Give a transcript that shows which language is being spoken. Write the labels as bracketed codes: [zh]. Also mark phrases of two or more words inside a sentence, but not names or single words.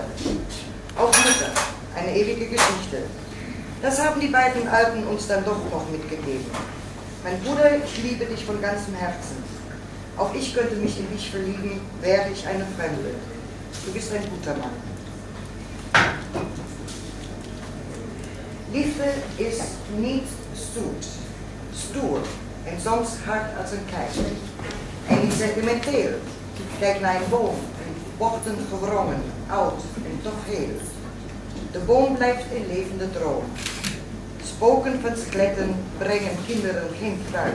[de] Auch Mutter, eine ewige Geschichte. Das haben die beiden Alten uns dann doch noch mitgegeben. Mein Bruder, ich liebe dich von ganzem Herzen. Auch ich könnte mich in dich verlieben, wäre ich eine Fremde. Du bist ein guter Mann. [nl] Liefde is niet stoer en soms hard als een kei. En niet sentimenteel. Kijk naar een boom, bochten gewrongen, oud en toch heel. De boom blijft een levende droom. Spoken van skeletten brengen kinderen geen fruit.